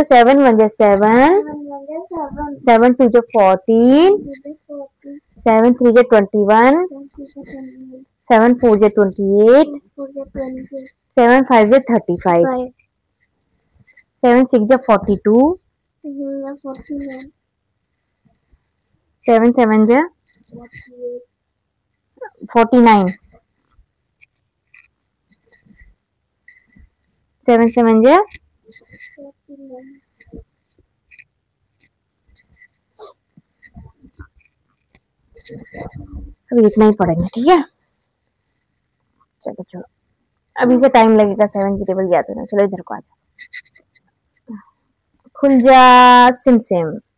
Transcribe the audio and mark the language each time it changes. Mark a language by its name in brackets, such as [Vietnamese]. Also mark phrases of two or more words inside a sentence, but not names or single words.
[Hindi] 7 1 जा 7, 7 2 जा 14, 7 3 जा 21, 7 4 जा 28, 7 5 जा 35। 7 6 जा 42, 7 7 जा 49, 7 7 जा अभी इतना ही पढ़ेंगे, ठीक है। चलो चलो, अभी से टाइम लगेगा 7 की टेबल याद होना। चलो इधर को आ जा, खुल जा सिम सिम।